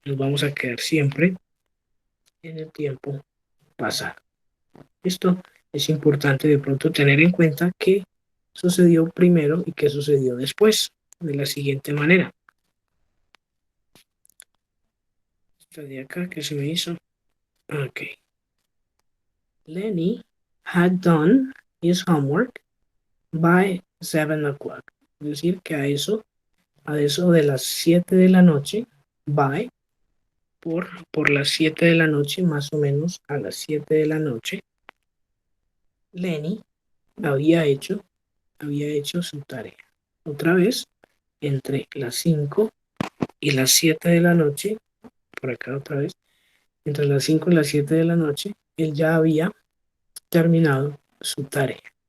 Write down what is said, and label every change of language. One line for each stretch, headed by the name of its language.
Spanish: Nos vamos a quedar siempre en el tiempo pasado. Esto es importante de pronto tener en cuenta qué sucedió primero y qué sucedió después, de la siguiente manera. Esta de acá que se me hizo. Ok.
English: Lenny had done his homework by 7 o'clock.
Spanish: Es decir, que a eso de las 7 de la noche, by, por las 7 de la noche, más o menos a las 7 de la noche, Lenny había hecho su tarea. Otra vez, entre las 5 y las 7 de la noche, por acá otra vez, entre las 5 y las 7 de la noche, él ya había terminado su tarea.